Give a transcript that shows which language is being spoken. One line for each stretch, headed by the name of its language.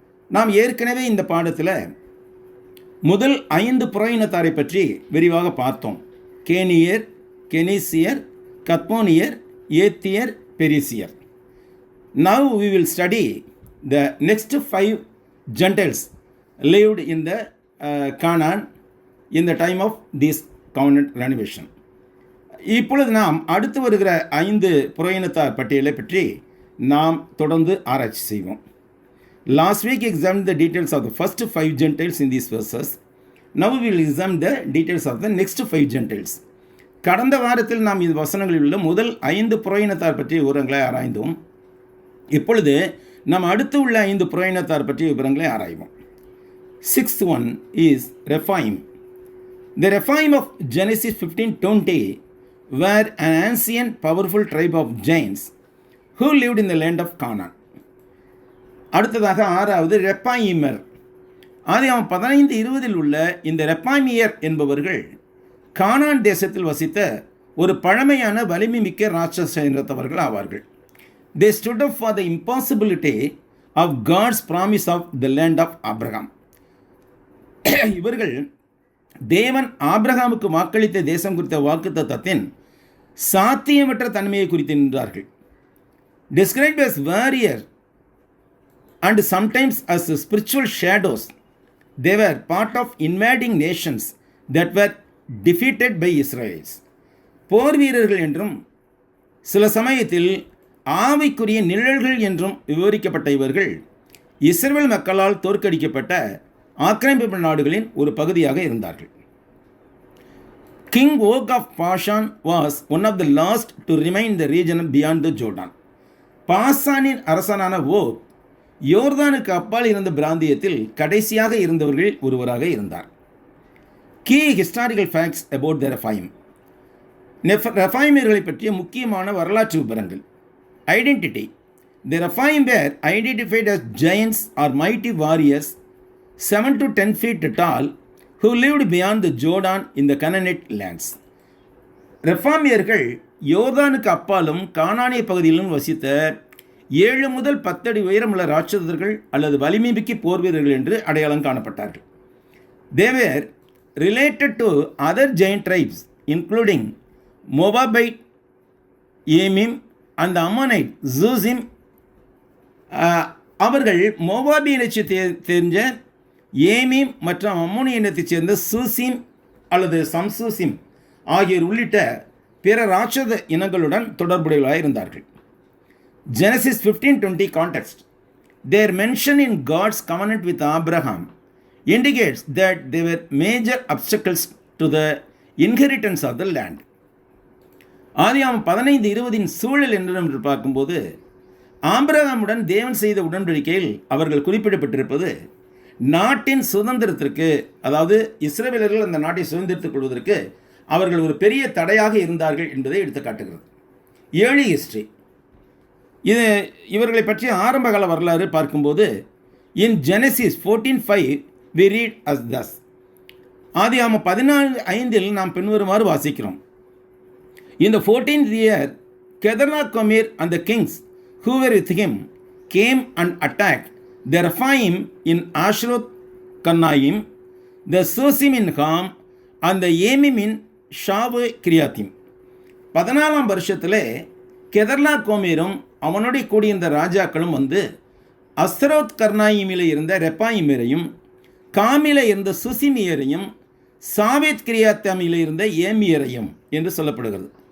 Tamil: நாம் ஏற்கனவே இந்த பாடத்தில் முதல் 5 புற-இனத்தாரை பற்றி விரிவாக பார்த்தோம். கேனியர், கெனீசியர், கத்மோனியர், ஏத்தியர், பெரிசியர்.
English: Now we will study the next 5 Gentiles lived in the Canaan in the time of this covenant renovation.
Tamil: இப்பொழுது நாம் அடுத்து வருகிற 5 புற-இனத்தார் பட்டியலை பற்றி நாம் தொடர்ந்து ஆராய்ச்சி செய்வோம்.
English: Last week examined the details of the first 5 Gentiles in these verses. Now we will examine the details of the next 5 Gentiles.
Tamil: கடந்த வாரத்தில் நாம் இந்த வசனங்களில் உள்ள முதல் 5 புற-இனத்தார் பற்றிய விவரங்களை ஆராய்ந்தோம். இப்பொழுது நாம் அடுத்து உள்ள 5 புற-இனத்தார் பற்றிய விவரங்களை ஆராய்வோம்.
English: 6th one is Rephaim. The Rephaim of Genesis 15:20 were an ancient powerful tribe of giants who lived in the land of Canaan.
Tamil: அடுத்ததாக 6வது ரெப்பாயிமர். ஆதியாகமம் 15:20 உள்ள இந்த ரெப்பாயிமியர் என்பவர்கள் கானான் தேசத்தில் வசித்த ஒரு பழமையான வலிமை மிக்க ராட்சச இனத்தவர்கள் ஆவார்கள்.
English: They stood up for the impossibility of God's promise of the land of Abraham.
Tamil: இவர்கள் தேவன் ஆபிரகாமுக்கு வாக்களித்த தேசம் குறித்த வாக்குத்தத்தத்தின் சாத்தியமற்ற தன்மையை குறித்து நின்றார்கள்.
English: Described as warrior and sometimes as spiritual shadows, they were part of invading nations that were defeated by Israelites.
Tamil: போர் வீரர்கள் என்றும் சில சமயத்தில் ஆவிக்குரிய நிழல்கள் என்றும் விவரிக்கப்பட்ட இவர்கள் இஸ்ரவேல் மக்களால் தோற்கடிக்கப்பட்ட ஆக்கிரமிப்பு நாடுகளின் ஒரு பகுதியாக இருந்தார்கள்.
English: King Og of Bashan was one of the last to remain in the region beyond the Jordan.
Tamil: பாசானின் அரசனான ஓக் யோர்தானுக்கு அப்பால் இருந்த பிராந்தியத்தில் கடைசியாக இருந்தவர்களில் ஒருவராக இருந்தார்.
English: Key historical facts about the Rephaim.
Tamil: ரெஃபாயிமியர்களை பற்றிய முக்கியமான வரலாற்று விவரங்கள்.
English: Identity. The Rephaim were identified as giants or mighty warriors 7 to 10 feet tall who lived beyond the Jordan in the Canaanite lands.
Tamil: ரெஃபாமியர்கள் யோர்தானுக்கு அப்பாலும் கானானிய பகுதியிலும் வசித்த 7 முதல் 10 அடி உயரமுள்ள ராட்சதர்கள் அல்லது வலிமைமிக்க போர் வீரர்கள் என்று அடையாளம் காணப்பட்டார்கள்.
English: They were related to other giant tribes including Moabite, Emim and the Ammonite, Zuzim.
Tamil: அவர்கள் மோவாபி இனத்தை தெரிஞ்ச ஏமீம் மற்றும் அம்மோனி இனத்தைச் சேர்ந்த சூசிம் அல்லது சம்சூசிம் ஆகியோர் உள்ளிட்ட பிற ராட்சத இனங்களுடன் தொடர்புடையவர்களாக இருந்தார்கள்.
English: Genesis 15:20 context. Their mention in God's covenant with Abraham indicates that they were major obstacles to the inheritance of the land.
Tamil: ஆதியாகமம் 15:20 சூழல் என்று பார்க்கும்போது ஆபிரகாமுடன் தேவன் செய்த உடன்படிக்கையில் அவர்கள் குறிப்பிடப்பட்டிருப்பது நாட்டின் சுதந்திரத்திற்கு, அதாவது இஸ்ரவேலர்கள் அந்த நாட்டை சுதந்திரத்துக் கொள்வதற்கு அவர்கள் ஒரு பெரிய தடையாக இருந்தார்கள் என்பதை எடுத்து காட்டுகிறது.
English: early history,
Tamil: இவர்களை பற்றிய ஆரம்பகால வரலாறு பார்க்கும்போது
English: In Genesis 14:5 we read as thus.
Tamil: ஆதியாகமம் 14:5 நாம் பின்வருமாறு வாசிக்கிறோம்.
English: In the 14th year, Kedorlaomer and the kings who were with him came and attacked the Rephaim in Ashroth Karnaim, the Susim in Ham, and the Emim in Shavu Kiriatim.
Tamil: 14ஆம் வருஷத்திலே கெதர்லாகோமேரும் அவனுடைய கூடியிருந்த ராஜாக்களும் வந்து அஸ்ரோத் கர்னாயிமில் இருந்த ரெப்பாயிமேரையும், காமில இருந்த சுசிமியரையும், சாவேத் கிரியாத்தாமில் இருந்த ஏமியரையும் என்று சொல்லப்படுகிறது.